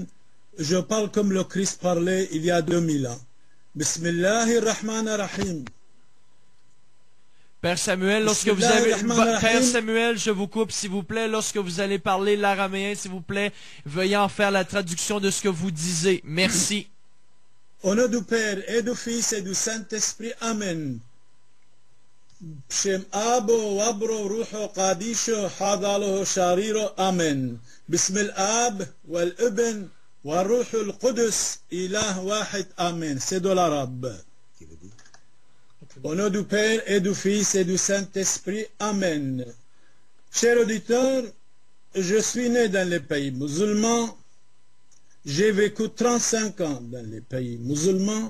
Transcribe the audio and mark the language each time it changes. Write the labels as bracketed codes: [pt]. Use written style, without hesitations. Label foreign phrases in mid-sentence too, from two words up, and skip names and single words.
[fr] Je parle comme le Christ parlait il y a 2000 ans. Bismillahirrahmanirrahim. Père Samuel, Père Samuel, je vous coupe, s'il vous plaît. Lorsque vous allez parler l'araméen, s'il vous plaît, veuillez en faire la traduction de ce que vous disiez. Merci. Au nom du Père et du Fils et du Saint-Esprit, Amen. [syc] ܒܫܡ ܐܒܐ ܘܒܪܐ ܪܘܚܐ ܩܕܝܫܐ ܚܕܐܠܗܐ ܫܪܝܪܐ ܐܡܝܢ. [ar] بسم الآب, والابن والروح القدس إله واحد, [fr] Amen. C'est de l'arabe. Au nom du Père et du Fils et du Saint-Esprit, Amen. Chers auditeurs, je suis né dans les pays musulmans. J'ai vécu 35 ans dans les pays musulmans.